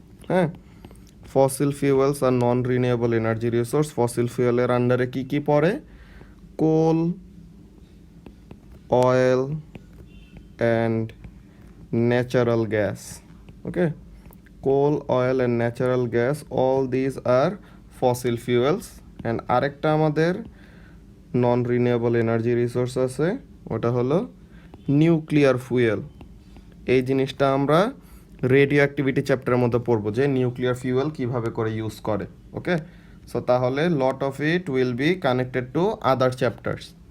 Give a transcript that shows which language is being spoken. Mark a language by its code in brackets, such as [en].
[en] হ্যাঁ, fossil fuels আর non renewable energy resource. [bn] Fossil ফিউয়েলের আন্ডারে কি কি পড়ে? [en] Coal, oil and natural gas. Okay, coal, oil and natural gas, all these are fossil fuels. [bn] and আরেকটা আমাদের নন রিনিউয়েবল এনার্জি রিসোর্স আছে, ওটা হলো নিউক্লিয়ার ফুয়েল। এই জিনিসটা আমরা রেডিও অ্যাক্টিভিটি চ্যাপ্টারের মধ্যে পড়বো যে নিউক্লিয়ার ফিউয়েল কিভাবে করে ইউজ করে। [en] Okay, so তাহলে lot of it will be connected to other chapters.